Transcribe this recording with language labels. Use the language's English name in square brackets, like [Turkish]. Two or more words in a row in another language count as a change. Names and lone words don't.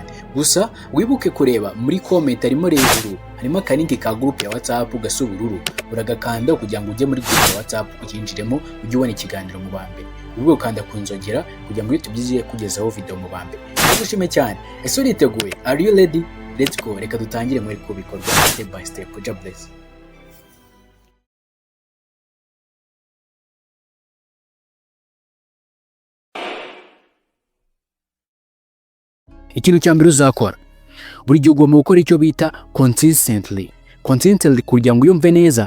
[Kinyarwanda] Gusa wibuke kureba muri comment harimo hejuru harimo akaninki ka group ya WhatsApp gasa ubururu, uragakanda kugira ngo ujye muri group ya WhatsApp ukinjiremo ujye ubona ikiganiro mu bambere. Ubwo ukanda kunzogera kugira ngo tubiziye kugezaho video mu bambere. Nagushimiye cyane. Ese uriteguye? Are you ready? Let's go. Reka dutangire muri kubikorwa [English] step by step. God bless. [Kinyarwanda] Ikintu cya mbere uzakora, buri gihe ugomba gukora icyo bita consistently kugira ngo uyumve neza.